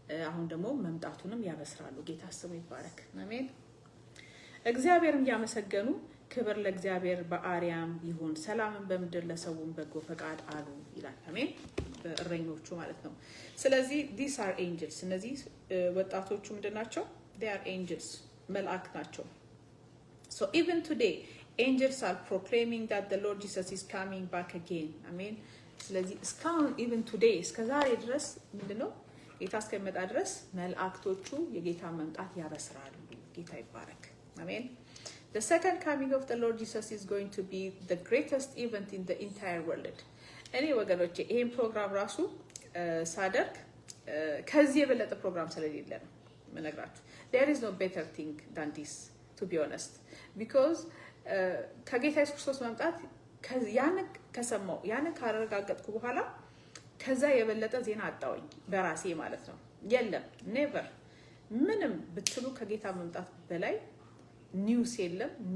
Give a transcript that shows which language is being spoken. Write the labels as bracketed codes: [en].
[am] አሁን ደግሞ መምጣቱንም ያበስራሉ። ጌታ ስሙ ይባረክ። አሜን። እግዚአብሔርን ያመሰገኑ ክብር ለእግዚአብሔር በአርያም ይሁን፣ ሰላምን በምድር ለሰውም በጎ ፈቃድ አሉ ይላል። አሜን። በእረኞቹ ማለት ነው። ስለዚህ [en] these are angels። [am] እነዚህ ወጣቶቹ ምንድናቸው? [en] they are angels፣ [am] መላእክት ናቸው። [en] so even today angels are proclaiming that the Lord Jesus is coming back again. [am] አሜን። ስለዚህ እስካሁን [en] even today [am] እስከ ዛሬ ድረስ ምንድነው? ጌታ እስከሚመጣ ድረስ መላእክቶቹ የጌታ መምጣት ያበስራሉ። ጌታ ይባረክ። አሜን። [en] The second coming of the Lord Jesus is going to be the greatest event in the entire world. [am] እኔ ወገኖቼ ይሄን ፕሮግራም ራሱ ሳደርግ ከዚህ የበለጠ ፕሮግራም ስለሌለ ነው የምነግራችሁ። [en] There is no better thing than this, to be honest, because [am] ከጌታ ኢየሱስ ክርስቶስ መምጣት ያን ከሰማው ያን ካረጋገጥኩ በኋላ ከዛ የበለጠ ዜና አጣውኝ በራሴ ማለት ነው። የለም ኔቨር ምንም ብትሉ ከጌታ መምጣት በላይ ኒውስ የለም።